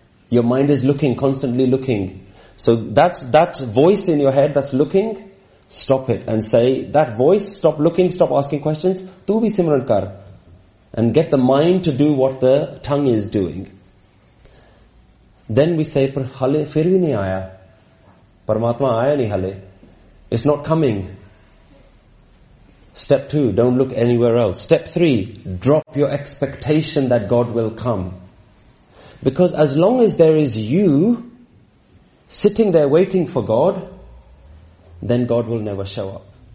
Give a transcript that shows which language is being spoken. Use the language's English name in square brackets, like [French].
[English] Your mind is looking, constantly looking. So that voice in your head that's looking, stop it and say, that voice, stop looking, stop asking questions, [Punjabi] tu bhi simran kar. [English] And get the mind to do what the tongue is doing. [Punjabi] Then we say, ਪਰ ਹਾਲੇ ਫਿਰ ਭੀ ਨਹੀ ਆਇਆ. ਪਰਮਾਤਮਾ ਆਇਆ ਨਹੀ ਹਾਲੇ. [English] It's not coming. Step two, don't look anywhere else. Step three, drop your expectation that God will come. Because as long as there is you sitting there waiting for God, then God will never show up.